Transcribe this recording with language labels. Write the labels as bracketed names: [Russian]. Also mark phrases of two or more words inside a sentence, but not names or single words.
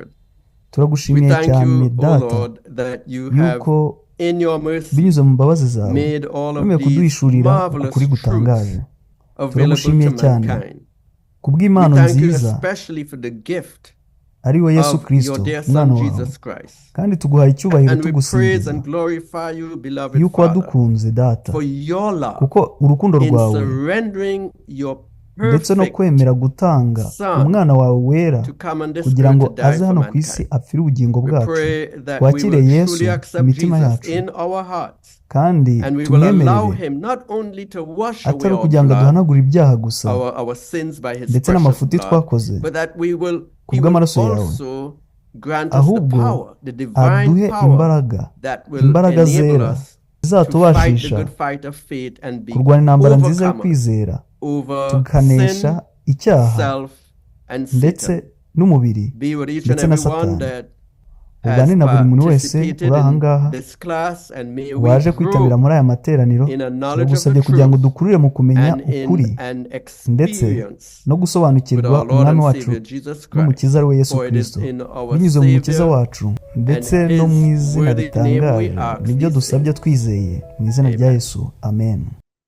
[Kinyarwanda] Turagushimiye cyane Data yuko binyuze mu mbabazi zawe wemeye kuduhishurira ukuri gutangaje. Turagushimiye cyane kubw'impano nziza ari we Yesu [English] of [Kinyarwanda] Kristo [English] your dear [Kinyarwanda] umwana [English] Son [Kinyarwanda] wawe, [English] Jesus Christ. [Kinyarwanda] kandi tuguhaye icyubahiro [English] And we praise [Kinyarwanda] tugusingiza [English] and glorify you, beloved [Kinyarwanda] yuko [English] Father, [Kinyarwanda] wadukunze data, [English] for your love [Kinyarwanda] kuko urukundo [English] in [Kinyarwanda] rwawe [English] surrendering your [Kinyarwanda] ndetse no [English] perfect [Kinyarwanda] kwemera gutanga [English] Son [Kinyarwanda] umwana wawe wera [English] to come on this [Kinyarwanda] kugira ngo [English] earth to die [Kinyarwanda] aze [English] for [Kinyarwanda] hano ku isi [English] mankind. [Kinyarwanda] apfire ubugingo [English] We [Kinyarwanda] bwacu. [English] pray that we [Kinyarwanda] Twakire [English] will [Kinyarwanda] Yesu [English] truly accept [Kinyarwanda] imitima [English] Jesus [Kinyarwanda] yacu, [English] in our hearts, [Kinyarwanda] kandi [English] and we will allow [Kinyarwanda] tumwemerere [English] him not only to wash away [Kinyarwanda] atari [English] our [Kinyarwanda] ukugira ngo [English] blood, [Kinyarwanda] duhanagure ibyaha gusa [English] our sins by his [Kinyarwanda] ndetse [English] precious [Kinyarwanda] n'amafuti [English] blood, [Kinyarwanda] twakoze [English] but that he will [Kinyarwanda] kubw'amaraso yawe, [English] also grant us the [Kinyarwanda] ahubwo [English] power, the divine [Kinyarwanda] aduhe [English] power [Kinyarwanda] imbaraga, [English] that will [Kinyarwanda] imbaraga [English] enable [Kinyarwanda] zera [English] us to fight the [Kinyarwanda] zizatubashisha [English] good fight of faith and be [Kinyarwanda] kurwana intambara nziza yo [English] overcomers [Kinyarwanda] kwizera, [English] over [Kinyarwanda] tukanesha [English] sin, [Kinyarwanda] icyaha [English] self, and [Kinyarwanda] ndetse [English] Satan. [Kinyarwanda] n'umubiri [English] Be with each and [Kinyarwanda] ndetse na [English] everyone [Kinyarwanda] Satani. [English] that [Kinyarwanda] Ugane [English] has [Kinyarwanda] na buri muntu wese [English] participated [Kinyarwanda] uri aha [English] in [Kinyarwanda] ngaha [English] this class, and may we [Kinyarwanda] waje kwitabira [English] grow [Kinyarwanda] muri aya materaniro. [English] in a knowledge of [Kinyarwanda] Turagusabye [English] the [Kinyarwanda] kugira ngo [English] truth [Kinyarwanda] dukurire mu kumenya [English] and [Kinyarwanda] ukuri [English] in an [Kinyarwanda] ndetse [English] experience [Kinyarwanda] no [English] with [Kinyarwanda] gusobanukirwa [English] our Lord [Kinyarwanda] umwami [English] and [Kinyarwanda] wacu [English] Savior Jesus Christ. [Kinyarwanda] n'umukiza ari we Yesu [English] For it is [Kinyarwanda] Kristo. [English] in our [Kinyarwanda] Binyuze mu mukiza [English] Savior [Kinyarwanda] wacu ndetse [English] and [Kinyarwanda] no mu [English] his [Kinyarwanda] izina [English] worthy name we [Kinyarwanda] ritangaje [English] ask [Kinyarwanda] nibyo [English] these [Kinyarwanda] dusabye [English] things. [Kinyarwanda] twizeye mu izina rya [English] Amen. [Kinyarwanda] Yesu, amen.